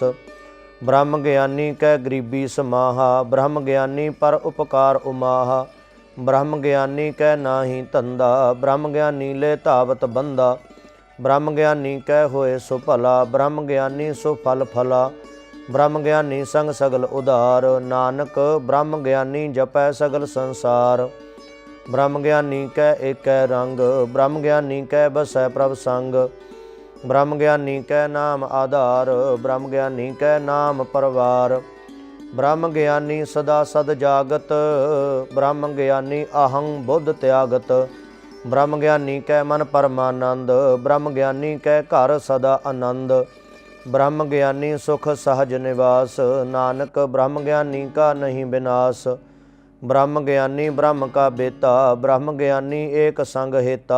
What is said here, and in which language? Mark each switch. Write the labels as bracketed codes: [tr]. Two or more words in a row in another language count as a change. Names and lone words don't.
[pa] ਬ੍ਰਹਮ ਗਿਆਨੀ ਕੈ ਗਰੀਬੀ ਸਮਾਹਾ, ਬ੍ਰਹਮ ਗਿਆਨੀ ਪਰ ਉਪਕਾਰ ਉਮਾਹਾ। ਬ੍ਰਹਮ ਗਿਆਨੀ ਕੈ ਨਾਹੀ ਧੰਧਾ, ਬ੍ਰਹਮ ਗਿਆਨੀ ਲੇ ਧਾਵਤ ਬੰਦਾ। ਬ੍ਰਹਮ ਗਿਆਨੀ ਕੈ ਹੋਏ ਸੋ ਭਲਾ, ਬ੍ਰਹਮ ਗਿਆਨੀ ਸੋ ਫਲ ਫਲਾ। ਬ੍ਰਹਮ ਗਿਆਨੀ ਸੰਗ ਸਗਲ ਉਦਾਰ, ਨਾਨਕ ਬ੍ਰਹਮ ਗਿਆਨੀ ਜਪੈ ਸਗਲ ਸੰਸਾਰ। ਬ੍ਰਹਮ ਗਿਆਨੀ ਕੈ ਏਕੈ ਰੰਗ, ਬ੍ਰਹਮ ਗਿਆਨੀ ਕੈ ਬਸੈ ਪ੍ਰਭ ਸੰਗ। ਬ੍ਰਹਮ ਗਿਆਨੀ ਕੈ ਨਾਮ ਆਧਾਰ, ਬ੍ਰਹਮ ਗਿਆਨੀ ਕੈ ਨਾਮ ਪਰਵਾਰ। ਬ੍ਰਹਮ ਗਿਆਨੀ ਸਦਾ ਸਦ ਜਾਗਤ, ਬ੍ਰਹਮ ਗਿਆਨੀ ਅਹੰ ਬੁਧ ਤਿਆਗਤ। ਬ੍ਰਹਮ ਗਿਆਨੀ ਕੈ ਮਨ ਪਰਮਾਨੰਦ, ਬ੍ਰਹਮ ਗਿਆਨੀ ਕੈ ਘਰ ਸਦਾ ਅਨੰਦ। ਬ੍ਰਹਮ ਗਿਆਨੀ ਸੁਖ ਸਹਜ ਨਿਵਾਸ, ਨਾਨਕ ਬ੍ਰਹਮ ਗਿਆਨੀ ਕਾ ਨਹੀਂ ਬਿਨਾਸ। ਬ੍ਰਹਮ ਗਿਆਨੀ ਬ੍ਰਹਮ ਕਾ ਬੇਤਾ, ਬ੍ਰਹਮ ਗਿਆਨੀ ਏਕ ਸੰਗ ਹੇਤਾ।